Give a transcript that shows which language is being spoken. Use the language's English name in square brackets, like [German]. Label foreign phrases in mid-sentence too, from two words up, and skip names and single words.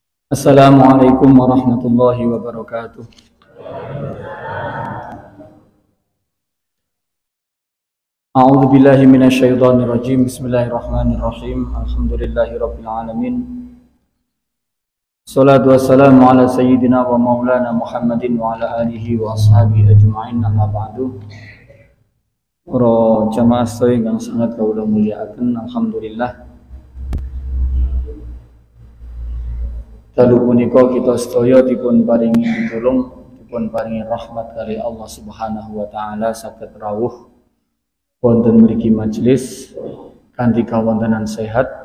[Arabic] السلام عليكم ورحمة الله وبركاته. أعوذ بالله من الشيطان الرجيم. بسم الله الرحمن الرحيم. الحمد لله رب العالمين. الصلاة والسلام على سيدنا ومولانا محمد وعلى آله وأصحابه أجمعين. أما بعد. [Javanese] Para jamaah sedaya ingkang sangat kawula mulyakaken, alhamdulillah. Dalu punika kita sedaya dipun paringi pitulung, dipun paringi rahmat kali [Arabic] الله سبحانه وتعالى [Javanese] saged rawuh wonten mriki majelis kanthi kawontenan sehat.